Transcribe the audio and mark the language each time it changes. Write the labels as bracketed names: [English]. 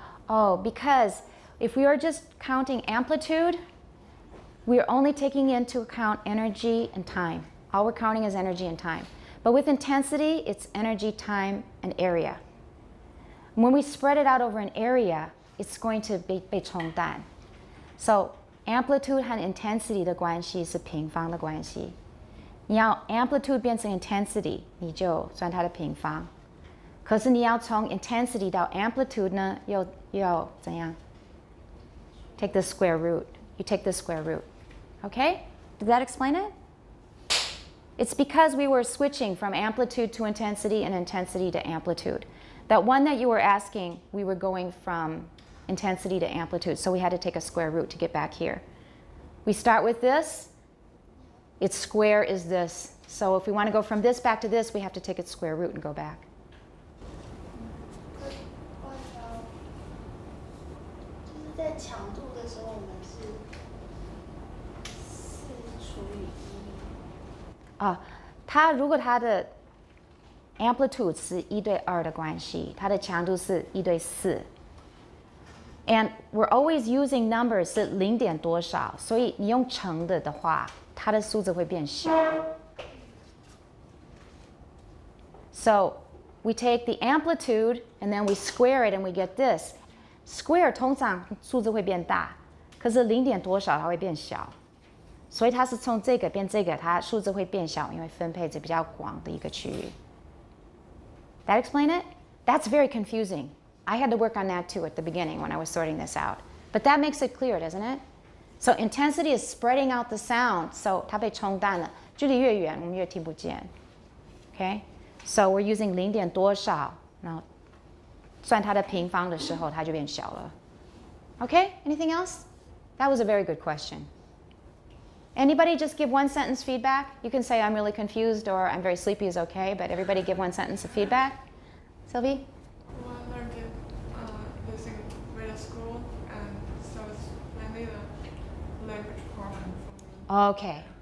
[English] Oh, because if we are just counting amplitude, we're only taking into account energy and time. All we're counting is energy and time. But with intensity, it's energy, time, and area. When we spread it out over an area, it's going to be [Chinese] 被冲淡. So amplitude 和 intensity 的关系是平方的关系。你要 amplitude 变成 intensity， 你就算它的平方。可是你要从 intensity 到 amplitude 呢，要怎样 [English] ？Take the square root. You take the square root. Okay? Did that explain it? It's because we were switching from amplitude to intensity and intensity to amplitude. That one that you were asking, we were going from intensity to amplitude, so we had to take a square root to get back here. We start with this. Its square is this. So if we want to go from this back to this, we have to take its square root and go back. What about [Chinese] 就是在强度的时候，我们是4除以1。它如果它的 amplitude 是1对2的关系，它的强度是1对4。 [English] And we're always using numbers [Chinese] 是0点多少，所以你用乘的话，它的数字会变小。 [English] So we take the amplitude and then we square it and we get this. [Chinese] Square 通常数字会变大，可是0点多少它会变小。所以它是从这个变这个，它数字会变小，因为分配在比较广的一个区域。 [English] That explain it? That's very confusing. I had to work on that too at the beginning when I was sorting this out. But that makes it clear, doesn't it? So intensity is spreading out the sound. [Chinese] So 它被冲淡了，距离越远，我们越听不见。 [English] Okay? So we're using [Chinese] 0点多少，然后算它的平方的时候，它就变小了。 [English] Okay? Anything else? That was a very good question. Anybody just give one sentence feedback? You can say I'm really confused or I'm very sleepy is okay, but everybody give one sentence of feedback. Sylvie? Well, I learned it using middle school, and so it's mainly the language problem for me.